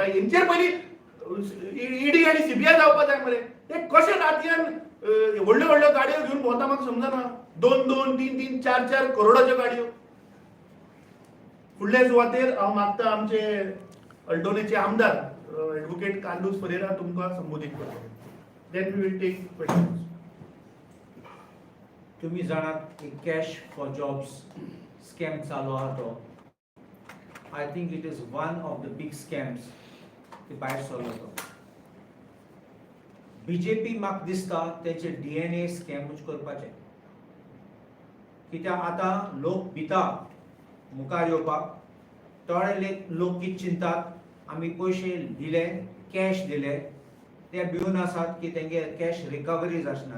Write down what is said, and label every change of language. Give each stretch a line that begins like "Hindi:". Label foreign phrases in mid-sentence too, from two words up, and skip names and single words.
Konkani: हेंचेर पयलीं ईडी आनी सीबीआय जावपाक जाय मरे. हे कशे रातयान व्हडल्यो व्हडल्यो गाडयो घेवन भोंवता म्हाका समजना. 2-2, 3-3, 4-4 करोडाच्यो गाडयो. फुडले सुवातेर हांव मागता आमचे अल्टोनेचे आमदार ॲडव्होकेट कांदूस फरेरा तुमकां संबोधीत करतले.
English: Then we will take questions.
Konkani: तुम्ही जाणात एक
English: cash for jobs scam
Konkani: चालू आहा तो.
English: I think it is one of the big scams
Konkani: ते भायर सरलो तो. बीजेपी म्हाका दिसता तेचे DNA स्कॅमूच करपाचे. कित्याक आतां लोक भिता मुखार येवपाक. थोडे लोक कितें चिंतात, आमी पयशे दिले, कॅश दिले, ते भिवन आसात की तेंगे
English: cash recovery
Konkani: आसना.